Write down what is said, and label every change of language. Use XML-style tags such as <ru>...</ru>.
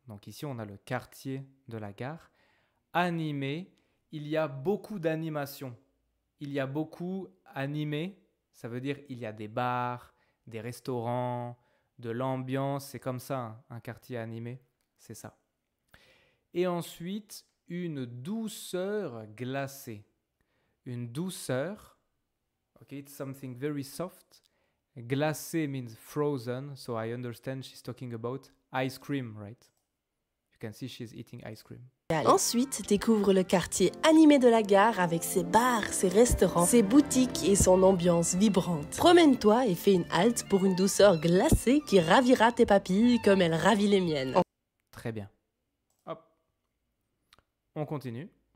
<fr>Donc ici, on a le quartier de la gare. Animé, il y a beaucoup d'animations. Il y a beaucoup animé, ça veut dire il y a des bars, des restaurants, de l'ambiance, c'est comme ça, hein, un quartier animé, c'est ça. Et ensuite, une douceur glacée.</fr> <en>Une douceur, okay, it's something very soft. Glacé means frozen, so I understand she's talking about ice cream, right? You can see she's eating ice cream.</en> <fr>Ensuite, découvre le quartier animé de la gare avec ses bars, ses restaurants, ses boutiques et son ambiance vibrante. Promène-toi et fais une halte pour une douceur glacée qui ravira tes papilles comme elle ravit les miennes. Très bien. Hop. On continue.</fr>